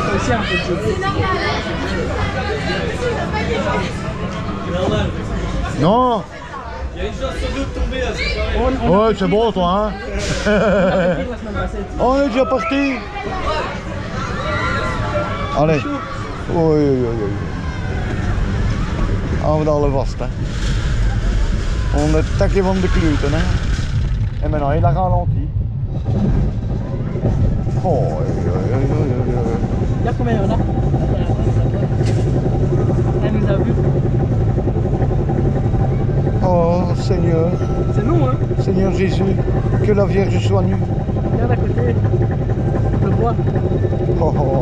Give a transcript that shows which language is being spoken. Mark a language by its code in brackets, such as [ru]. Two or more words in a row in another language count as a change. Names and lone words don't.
[fr] un peu de jeu. Non. Il y a une chance sur deux de tomber là, c'est pareil. Ouais, c'est bon toi, hein. On est déjà parti. Allee. Oei, oei, oei. [nl] Gaan we daar vast, hè. On het takje van de kluten, hè. [fr] En maintenant il a ralenti. Oh, oei, oei, oei, oei, oei. Regarde combien il y en a. Elle nous a vu. Oh Seigneur. C'est nous, hein. Seigneur Jésus, que la Vierge soit nue. Regarde à côté. Je le vois. Oh, oh.